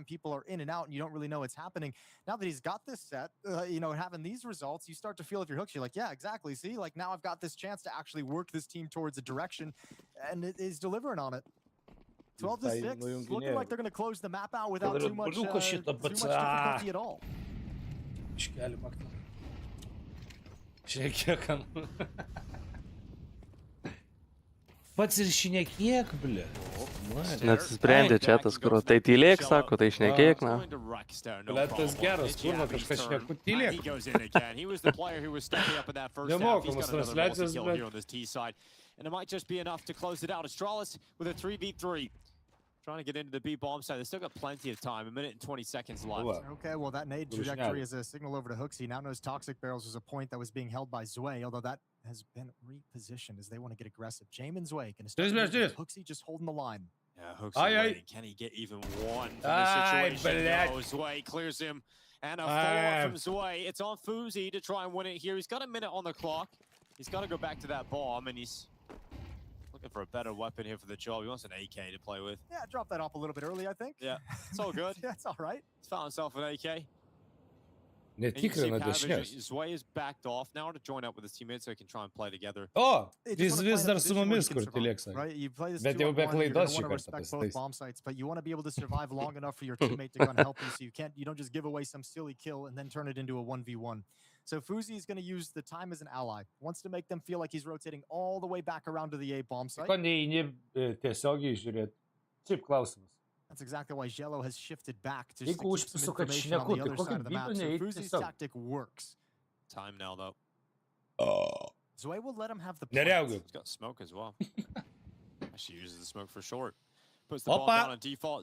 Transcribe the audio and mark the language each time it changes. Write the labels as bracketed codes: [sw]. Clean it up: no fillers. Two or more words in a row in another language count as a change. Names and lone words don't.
[en] People are in and out and you don't really know what's happening. Now that he's got this set, you know, having these results, you start to feel if you're Hooks, you're like, yeah, exactly. See, like now I've got this chance to actually work this team towards a direction, and it is delivering on it. 12-6, looking like they're going to close the map out without too much difficulty at all. [lt] Pats ir šnekėk, ble. Neatsisprendė čia tas, kur tai tylėk, sako, tai šnekėk, na. Ble, tas geras, kurva kažkas šneku, tylėk. Nemokamas transliacijas, ble. [en] And it might just be enough to close it out. Astralis with a 3v3. Trying to get into the B bomb site. They still got plenty of time. 1 minute and 20 seconds left. Okay, well, that nade trajectory is a signal over to Hooks. He now knows Toxic Barrels was a point that was being held by Zwei, although that has been repositioned as they want to get aggressive. Jamin Zwei going to start. Hooksy just holding the line. Yeah, Hooksy waiting. Can he get even one from this situation? No, Zwei clears him. And a four from Zwei. It's on Fuzi to try and win it here. He's got 1 minute on the clock. He's got to go back to that bomb, and he's looking for a better weapon here for the job. He wants an AK to play with. Yeah, drop that off a little bit early, I think. Yeah, it's all good. Yeah, it's all right. He's found himself an AK. [lt] Ne tikrai nedešinės. [en] Zwei is backed off now to join up with his teammates so he can try and play together. [lt] O, jis vis dar su mumis, kur tylėk sakė. [en] Right, you play this [lt] Bet jau be klaidos šį kartą [en] respect both bomb sites, but you want to be able to survive long enough for your teammate to go and help you, so you don't just give away some silly kill and then turn it into a 1v1. So Fuzi is going to use the time as an ally. Wants to make them feel like he's rotating all the way back around to the A bomb site. [lt] Ko neini tiesiogiai žiūrėti? Šiaip klausimas. [en] That's exactly why Jello has shifted back to keep some information on the other side of the map. So Fuzi's tactic works. Time now, though. Oh. Zwei will let him have the point. He's got smoke as well. Actually uses the smoke for short. Puts the ball down on default.